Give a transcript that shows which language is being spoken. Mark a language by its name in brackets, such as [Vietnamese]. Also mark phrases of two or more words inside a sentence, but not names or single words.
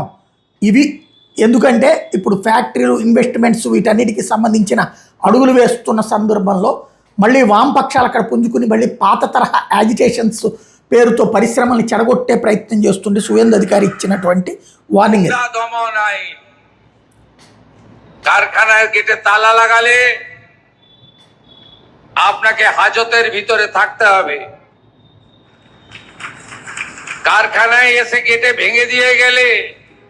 [Telugu] ఇవి ఎందుకంటే ఇప్పుడు ఫ్యాక్టరీలు, ఇన్వెస్ట్మెంట్స్ వీటన్నిటికీ సంబంధించిన అడుగులు వేస్తున్న సందర్భంలో మళ్ళీ వామపక్షాలు అక్కడ పుంజుకుని మళ్ళీ పాత తరహా యాజిటేషన్స్ పేరుతో పరిశ్రమల్ని చెడగొట్టే ప్రయత్నం చేస్తుండే సువేందు అధికారి ఇచ్చినటువంటి వార్నింగ్. [Bangla] কারখানার গেটে তালা লাগালে আপনাকে হাজতের ভিতরে থাকতে হবে। কারখানায় এসে গেটে ভেঙে দিয়ে গেলে